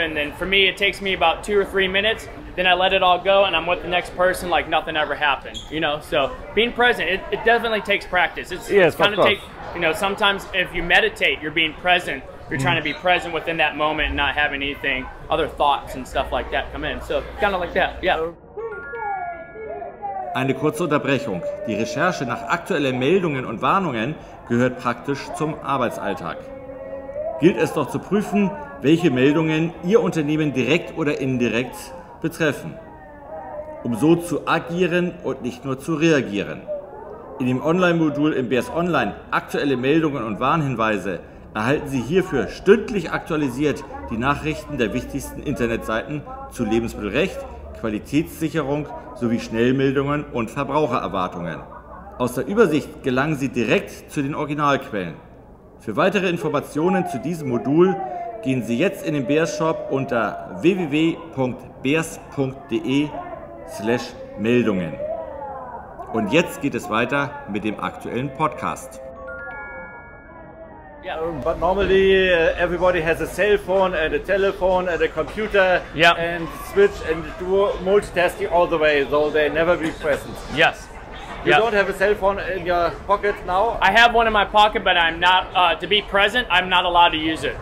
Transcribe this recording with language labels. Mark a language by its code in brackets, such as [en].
[en] And then for me, it takes me about 2 or 3 minutes. Then I let it all go, and I'm with the next person like nothing ever happened, you know. So being present, it definitely takes practice. It's kind of take, you know, sometimes if you meditate, you're being present. You're trying to be present within that moment and not having anything, other thoughts and stuff like that come in. So kind of like that, yeah. [de] Eine kurze Unterbrechung. Die Recherche nach aktuellen Meldungen und Warnungen gehört praktisch zum Arbeitsalltag. Gilt es doch zu prüfen, welche Meldungen Ihr Unternehmen direkt oder indirekt betreffen, um so zu agieren und nicht nur zu reagieren. In dem Online-Modul im BEHR'S Online aktuelle Meldungen und Warnhinweise erhalten Sie hierfür stündlich aktualisiert die Nachrichten der wichtigsten Internetseiten zu Lebensmittelrecht, Qualitätssicherung sowie Schnellmeldungen und Verbrauchererwartungen. Aus der Übersicht gelangen Sie direkt zu den Originalquellen. Für weitere Informationen zu diesem Modul gehen Sie jetzt in den BEHR'S Shop unter www.behrs.de/Meldungen. Und jetzt geht es weiter mit dem aktuellen Podcast. [en] Yeah, but normally everybody has a cell phone and a telephone and a computer and switch and do multitasking all the way, so they never be present. Yes. You don't have a cell phone in your pocket now? I have one in my pocket, but I'm not, to be present, I'm not allowed to use it.